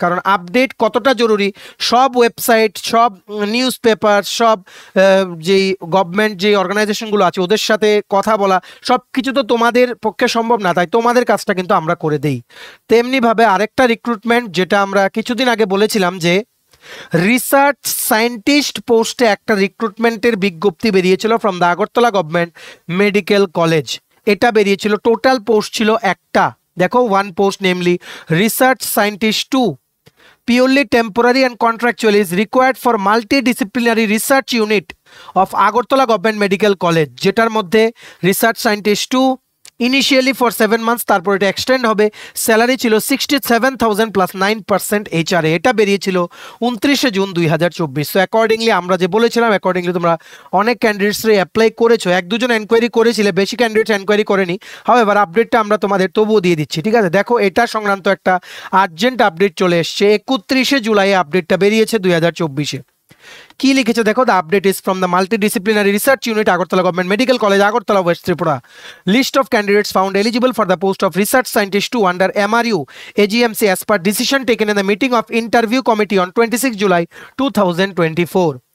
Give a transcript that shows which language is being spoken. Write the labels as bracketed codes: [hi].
[bn] কারণ আপডেট কতটা জরুরি, সব ওয়েবসাইট, সব নিউজ পেপার, সব যেই গভর্নমেন্ট যে অর্গানাইজেশনগুলো আছে ওদের সাথে কথা বলা, সব কিছু তো তোমাদের পক্ষে সম্ভব না, তাই তোমাদের কাজটা কিন্তু আমরা করে দেই। তেমনিভাবে আরেকটা রিক্রুটমেন্ট যেটা আমরা কিছুদিন আগে বলেছিলাম যে রিসার্চ সায়েন্টিস্ট পোস্টে একটা রিক্রুটমেন্টের বিজ্ঞপ্তি বেরিয়েছিল from the Agartala government medical college. এটা বেরিয়েছিল, টোটাল পোস্ট ছিল একটা, দেখো [en] 1 post, namely research scientist 2, purely temporary and contractual, is required for multidisciplinary research unit of Agartala Government Medical College, [bn] যেটার মধ্যে [en] research scientist 2 initially for 7 months, [bn] তারপর এটা extend হবে। স্যালারি ছিল 67,000 প্লাস 9% HRA। এটা বেরিয়েছিল 29শে জুন 2024। সো অ্যাকর্ডিংলি আমরা যে বলেছিলাম, অ্যাকর্ডিংলি তোমরা অনেক ক্যান্ডিডেটসরা অ্যাপ্লাই করেছো, 1-2 জন এনকোয়ারি করেছিলে, বেশি ক্যান্ডিডেটস এনকোয়ারি করেনি। হাওয়েভার আপডেটটা আমরা তোমাদের তবুও দিয়ে দিচ্ছি, ঠিক আছে? দেখো এটা সংক্রান্ত একটা আর্জেন্ট আপডেট চলে এসছে, 31শে জুলাই আপডেটটা বেরিয়েছে 2024-এ। কি লিখেছে দেখো, [en] The update is from the multidisciplinary research unit Agartala government medical college Agartala west Tripura. List of candidates found eligible for the post of research scientist 2 under MRU AGMC as per decision taken in the meeting of interview committee on 26 July 2024.